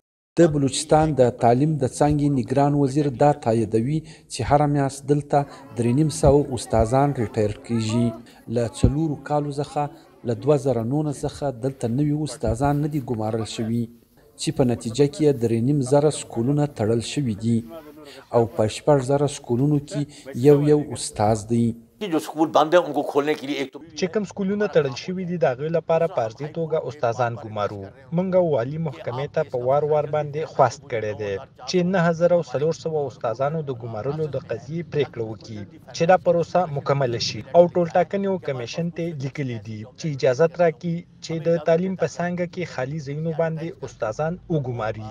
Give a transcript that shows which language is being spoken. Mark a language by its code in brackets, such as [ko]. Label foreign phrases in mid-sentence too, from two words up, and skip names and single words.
[ps] د بلوچستان د تعلیم د څانګې نگران وزیر دا تاییدوي چې هره میاشت دلته 350 استادان ریټایر کیږي. له 4 کالو څخه له 2009 څخه دلته نوي استادان نه دي ګمارل شوي چې په نتیجه کې 3,500 سکولونه تړل شوي دي او په 6,000 سکولونو کې یو استاد دی. [ur] جو سکول بند ہے ان کو کھولنے کے لیے ایک تو [ps] چې کوم سکولونه تړل شوي دي د هغوی لپاره په عرضي توګه استادان ګمارو. موږ والي محکمې ته په وار باندې خواست کړی دی چې 9400 استادانو د ګمارلو د قضیې پریکړه وکړي چې دا پروسه مکمله شي او ټولټاکنې کمیشن ته لیکلي دي چې اجازه راکړي چې د تعلیم په څانګه کې خالي ځایونو باندې استادان وګماري.